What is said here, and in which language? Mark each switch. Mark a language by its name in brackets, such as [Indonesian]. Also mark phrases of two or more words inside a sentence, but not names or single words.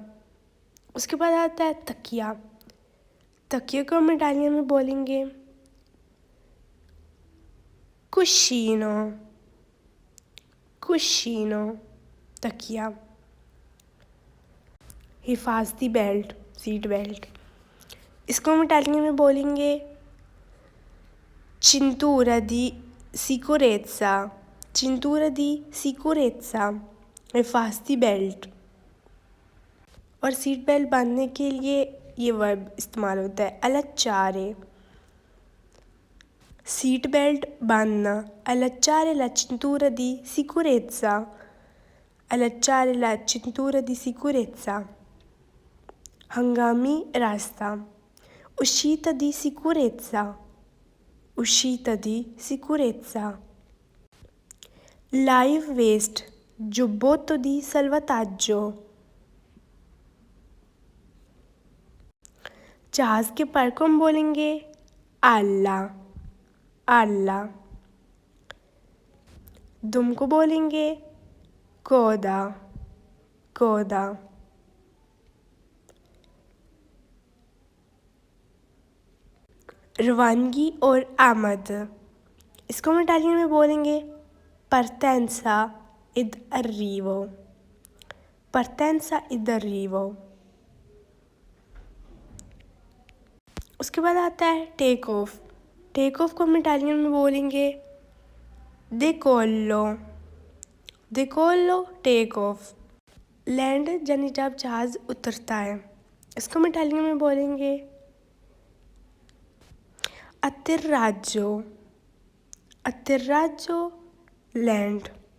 [Urdu] اس کے بعد آتا ہے تکیہ۔ تکیہ کو ہم اٹالین میں بولیں گے cuscino। [Italian] cuscino तकिया। [Urdu] حفاظتی بیلٹ [English] seat belt. [Urdu] اس کو ہم اٹالین میں بولیں گے [Italian] cintura di sicurezza। cintura di sicurezza [Urdu] حفاظتی بیلٹ. اور [English] seat belt [Urdu] باندھنے کے لیے یہ ورب استعمال ہوتا ہے allacciare। [English] seat belt [Italian] बांधना allacciare la cintura di sicurezza। allacciare la cintura di sicurezza [Urdu] ہنگامی راستہ [Italian] uscita di sicurezza। uscita di sicurezza [English] Live waste, [Italian] giubbotto di salvataggio. [Urdu] جہاز کے پر کو ہم بولیں گے [Italian] alla, alla. [Urdu] دم کو بولیں گے [Italian] coda, coda. [Urdu] روانگی اور آمد، اس کو ہم اٹالین میں بولیں گے [Italian] partenza ed arrivo, partenza ed arrivo. [Urdu] اس کے بعد آتا ہے [English] take off. take off [Urdu] کو ہم اٹالین میں بولیں گے [Italian] decollo, decollo, [English] take off. [Urdu] لینڈ یعنی جب جہاز اترتا ہے، اس کو ہم اٹالین میں بولیں گے [Italian] atterraggio, atterraggio, [English] लैंड.